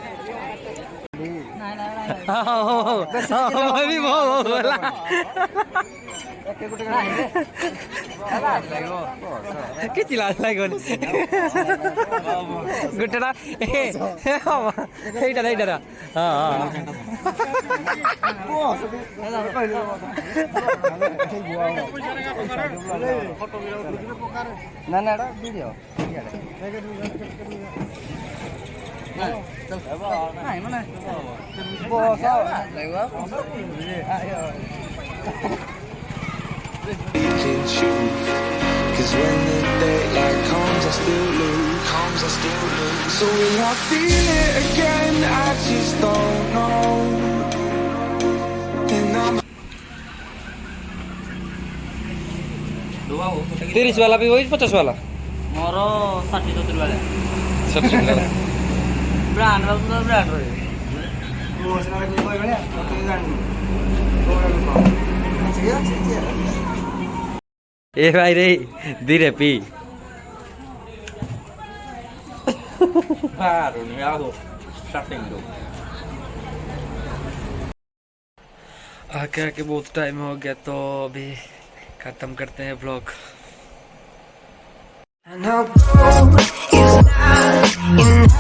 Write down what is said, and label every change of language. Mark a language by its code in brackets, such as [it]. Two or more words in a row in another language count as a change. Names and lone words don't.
[or] କିଛି ଲାଜ ଲାଗିବନି ଗୋଟେଟା ଏଇଟା ଏଇଟା ହଁ ନା ନା ଏଟା ଭିଡ଼ିଓ ନାଇଁ ମାନେ [en] Cause when the daylight comes, I still lose. So will I feel it again? I just don't know. And I'm [hi] 30 वाला भी वही 50 वाला [or] ମୋର 60-70 ବେଳେ [hi] 70 वाला [or] ବ୍ରାଣ୍ଡ ବ୍ରାଣ୍ଡ ରହିବ [hi] ए भाई रे धीरे पी आके आके बहुत टाइम हो गया तो अभी खत्म करते हैं व्लॉग [en] And I'll go if not in